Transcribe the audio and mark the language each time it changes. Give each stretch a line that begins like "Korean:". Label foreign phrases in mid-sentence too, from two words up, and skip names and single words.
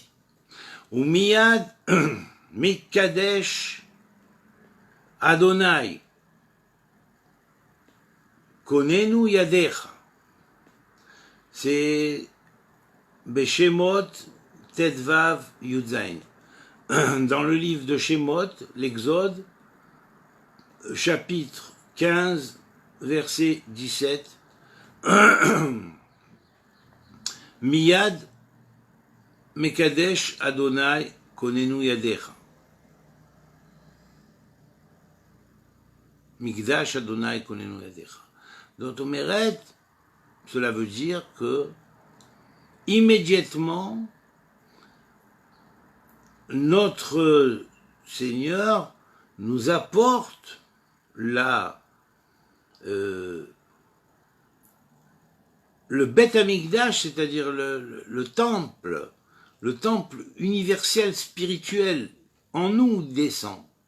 Hebrew: ו מיד מקדש אדני כוננו ידיך.
French: C'est
Hebrew: בשמות ט"ו י"ז.
French: Dans le livre de Shemot, l'Exode, chapitre 15, verset 17.
Hebrew: מיד מקדש אדני כוננו ידיך. מקדש אדני כוננו ידיך.
French: Donc, Omeret, cela veut dire que immédiatement, notre Seigneur nous apporte le
Hebrew: בית המקדש,
French: c'est-à-dire le temple universel spirituel en nous descend.